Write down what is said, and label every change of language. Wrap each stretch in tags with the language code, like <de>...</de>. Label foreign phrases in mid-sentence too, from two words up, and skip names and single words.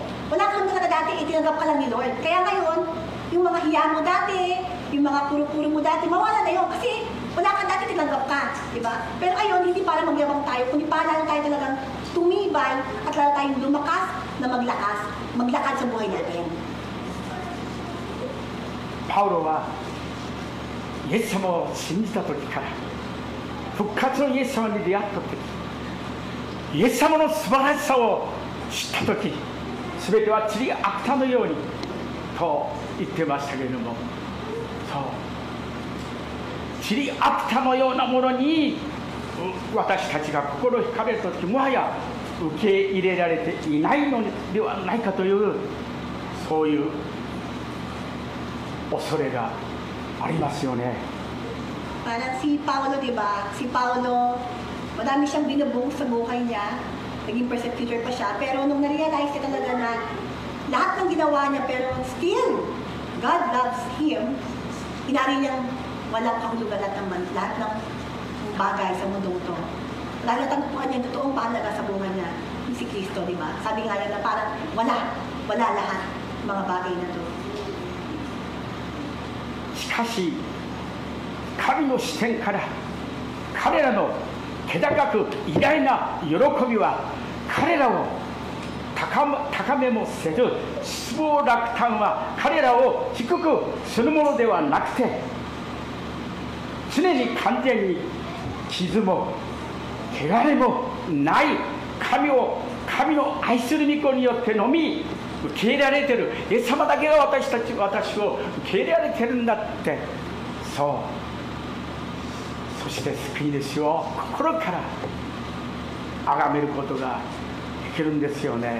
<tl>Wala ka naman talaga dati, tinanggap ka lang ni Lord. Kaya ngayon, yung mga hiya mo dati, yung mga puro-puro mo dati, mawala na yun. Kasi wala ka dati, tinanggap ka. Diba? Pero ayon, hindi para magyabang tayo, kundi para lang tayo talagang tumibay at lalo tayong lumakas na maglakad sa buhay natin.</tl> <ja>パウロはイエス様を信じた時から、復活のイエス様に出会った時、イエス様の素晴らしさを知った時、全ては塵あったのようにと言ってましたけれども、そう塵あったのようなものに私たちが心惹かれる時、もはや受け入れられていないのではないかという、そういう恐れがありますよね。</ja> <tl>Parang si Paulo, di ba? Si Paulo, madami siyang binubuong sa buhay niya. Naging persecutor pa siya. Pero nung na-realize niya talaga na lahat ng ginawa niya, pero</tl> <en>still, God loves him,</en> <tl>inari niyang walang kahulugan lahat ng bagay sa mundong ito. Lalo natagpuan niya yung totoong mahalaga sa buhay niya, si Kristo, di ba? Sabi nga niya na parang wala lahat mga bagay na ito.</tl> <ja>しかし神の視点から彼らの気高く偉大な喜びは、彼らを高めもせず、失望落胆は彼らを低くするものではなくて、常に完全に傷も汚れもない神の愛する御子によってのみ受け入れられている、イエス様だけが私を受け入れられているんだって、そう、そして救い主を心から崇めることができるんですよね。</ja>